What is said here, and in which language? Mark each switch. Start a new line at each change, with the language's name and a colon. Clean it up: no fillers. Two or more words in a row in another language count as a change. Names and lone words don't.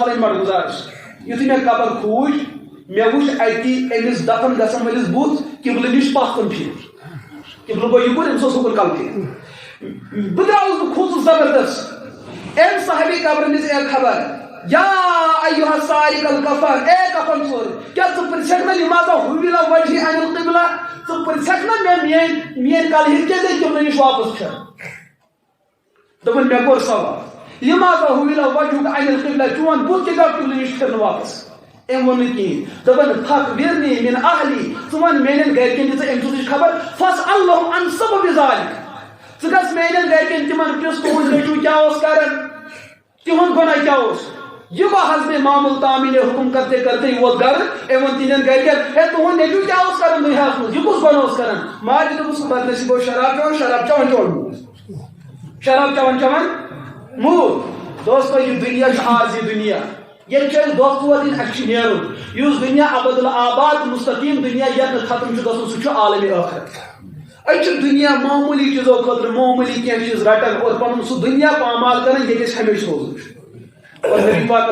Kashmiri: پھلٲنۍ مڑگُزارس یُتھُے مےٚ قبر کھوٗج مےٚ وُچھ اتی أمِس دفن گژھن وٲلِس بُتھ قبلہٕ نِش پتھ کُن پھِرِتھ قبلہٕ گوٚو یِکُن أمِس اوس ہُکُن کلہٕ پھِرِتھ بہٕ درٛاوُس بہٕ کھوٗژُس زبردست أمۍ صاحبِ قبرٕ نِش اے خبر
Arabic: یا ایُہا سارق الکفن
Kashmiri: اے کفن ژوٗر کیٛاہ ژٕ پرژھکھ نا
Arabic: لماذا حُوِلَ وجہی عن القبلہ
Kashmiri: ژٕ پرژھکھ نا مےٚ میٲنۍ کلہٕ ہِنٛدۍ کیٛازِ گٔے قبلہٕ نِش واپس پھِرٕ دوٚپُن مےٚ کوٚر سوال
Arabic: لماذا حُوِلَ وجہُک عن القبلہ
Kashmiri: چون بُتھ کیٛازِ آو قبلہٕ نِش پھِرنہٕ واپس أمۍ ووٚن نہٕ کِہیٖنۍ دوٚپُن
Arabic: فخبرنی من اہلی
Kashmiri: ژٕ وَن میانٮ۪ن گرِکٮ۪ن دِ ژٕ أمۍ سٕنٛزٕچ خبر
Arabic: فاسألہُم عن سبب ذلک
Kashmiri: ژٕ گژھ میانٮ۪ن گرِکٮ۪ن تِمن پرٛژھ تُہُنٛد نیٚچوٗ کیٛاہ اوس کران تِہُنٛد گۄناہ کیٛاہ اوس یہ گوٚو حسبِ معموٗل تعمیٖل حُکُم کرتے کرتے یہِ ووت گرٕ أمۍ ووٚن تِہنٛدٮ۪ن گرِکٮ۪ن ہے تُہُنٛد نیٚچوٗ کیٛاہ اوس کران دُنیاہس منٛز یہِ کُس گۄناہ اوس کران ماجہِ دوٚپُس بدنصیٖب اوس شراب چٮ۪وان شراب چٮ۪وان شراب چٮ۪وان موٗد دوستو یہِ دُنیا چھُ عارضی دُنیا ییٚتہِ چھُ اَسہِ دۄہ ژور دِنۍ اَسہِ چھُ نیرُن یُس دُنیا ابد الآباد مستقیٖم دُنیا یتھ نہٕ ختم چھُ گژھُن سُہ چھُ عالمِ ٲخرت أسۍ چھِ دُنیا معموٗلی چیٖزو خٲطرٕ معموٗلی کینٛہہ چیٖز رٹان اور پنُن سُہ دُنیا پامال کران ییٚتہِ أسۍ ہمیشہِ روزُن چھُ اور نبی پاک